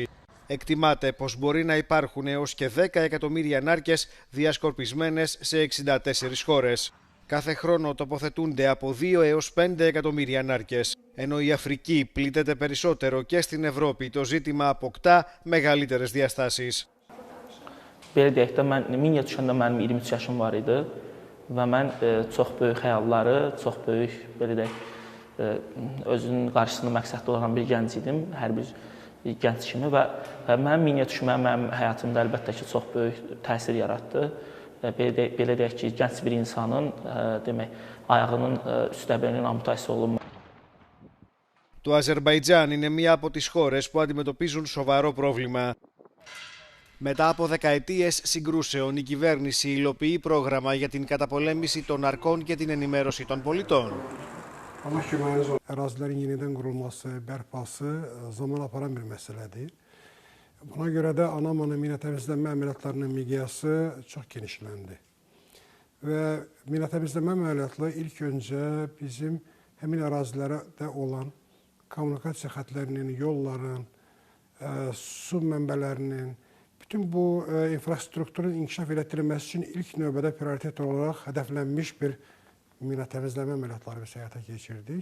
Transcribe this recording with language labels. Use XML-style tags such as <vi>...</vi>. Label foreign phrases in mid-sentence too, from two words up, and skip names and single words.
<el>Εκτιμάται πως μπορεί να υπάρχουν έως και 10 εκατομμύρια νάρκες διασκορπισμένες σε 64 χώρες. Κάθε χρόνο τοποθετούνται από 2 έως 5 εκατομμύρια νάρκες. Ενώ η Αφρική πλήττεται περισσότερο και στην Ευρώπη το ζήτημα αποκτά μεγαλύτερες διαστάσεις.</el> <az>Belə deyək də, mən Minya düşəndə mənim 23 yaşım var idi və mən çox böyük xəyalları, çox böyük, belə deyək, özünün qarşısında məqsədli olan bir gənc idim, hər bir gənc kimi və mənim Minya düşməm mənim həyatımda əlbəttə ki, çox böyük təsir yaratdı. Belə deyək ki, gənc bir insanın demək, ayağının üstəbəyinin amputasiya olunması.</az> <el>Το Αζερμπαϊτζάν είναι μία από τις χώρες που αντιμετωπίζουν σοβαρό πρόβλημα. Μετά από δεκαετίες συγκρούσεων, η κυβέρνηση υλοποιεί πρόγραμμα για την καταπολέμηση των ναρκών και την ενημέρωση των πολιτών.</el> <az>Ərazilərin yenidən qurulması, bərpası zaman aparan bir məsələdir. Buna görə də Anamanı mina təmizlənmə əməliyyatlarının miqyası çox genişləndi. Və mina təmizlənmə əməliyyatları ilk öncə bizim həmin ərazilərdə olan kommunikasiya xətlərinin, yolların, su mənbələrinin, bütün bu infrastrukturun inkişaf etdirilməsi üçün ilk növbədə prioritet olaraq hədəflənmiş bir mina təmizləmə əməliyyatları biz həyata keçirdik.</az>